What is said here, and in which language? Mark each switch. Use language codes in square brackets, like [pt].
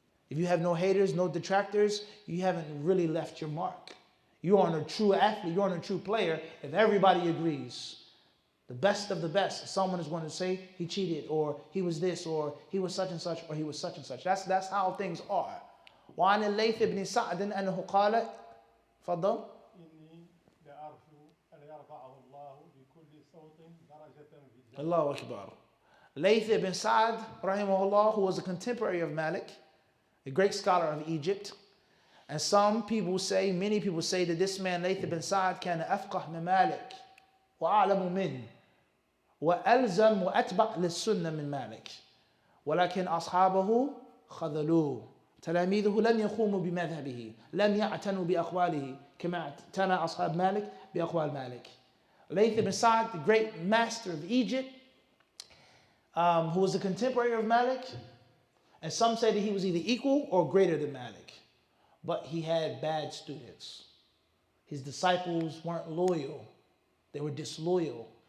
[en] If you have no haters, no detractors, you haven't really left your mark. You aren't a true athlete, you aren't a true player if everybody agrees. The best of the best, someone is going to say he cheated, or he was this, or he was such and such, or he was such and such. That's how things are. [ar] وعن الليث بن سعد أنه قال فضل إني لأرجو أن يرفعه الله بكل صوت درجة في الجنة. Allahu Akbar. [en] Layth ibn Sa'd, rahimahullah, who was a contemporary of Malik, a great scholar of Egypt. And some people say, many people say that this man, Layth ibn Sa'd, [ar] كان أفقه من مالك وأعلم منه وألزم وأتبع للسنة من مالك ولكن أصحابه خذلوه تلاميذه لم يقوموا بمذهبه لم يعتنوا بأقواله كما اعتنى أصحاب مالك بأقوال مالك. [en] Layth ibn Sa'd, the great master of Egypt, who was a contemporary of Malik, and some say that he was either equal or greater than Malik, but he had bad students. His disciples weren't loyal; they were disloyal.